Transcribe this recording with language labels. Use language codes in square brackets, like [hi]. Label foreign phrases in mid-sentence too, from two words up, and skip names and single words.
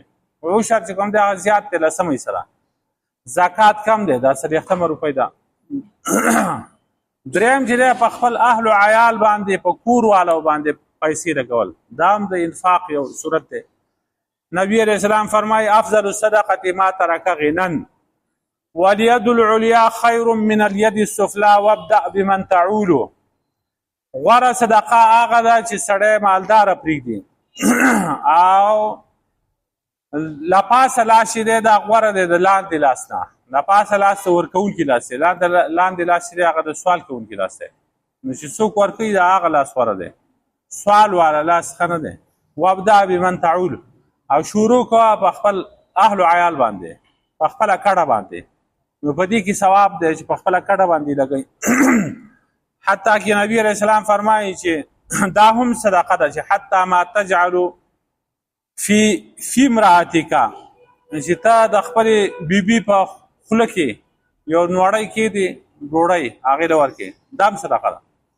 [ps] عشر چې کوم دی هغه زیات دی، لسمه حصه ده. زکات کم دی، دا څلوېښتمه روپۍ ده. دریم چې دی په خپل اهل و عیال باندې، په کور والو باندې پیسې لګول، دا هم د انفاق یو صورت دی. [ar] نبی علیہ السلام فرمایي افضل الصدقه ما ترک غنا والید العلیا خیر من الید السفلا وابدأ بمن تعول. [ps] غوره صدقه هغه ده چې سړی مالداره پرېږدي او لپاسه لاس چې دی دا غوره دی د لاندې لاس نه. لپاسه لاس ته ورکوونکي لاس دی، لاندې لاس چې دی هغه د سوال کوونکي لاس دی. نو چې څوک ورکوي د هغه لاس غوره دی، سوال والا لاس ښه نه دی. [ar] وابدأ بمن تعول، [ps] او شروع کوه په خپل اهل و عیال باندې، په خپله کډه باندې. نو په دې کې ثواب دی چې په خپله کډه باندې لګوي. حتی کې [ar] نبی علیہ السلام [ps] فرمایي چې دا هم صدقه ده چې [ar] حتی ما تجعل فی امرأتک، [ps] چې ته د خپلې بیبي په خوله کې یو نوړی کېدې ډوډۍ هغې له ورکې، دا هم صدقه ده.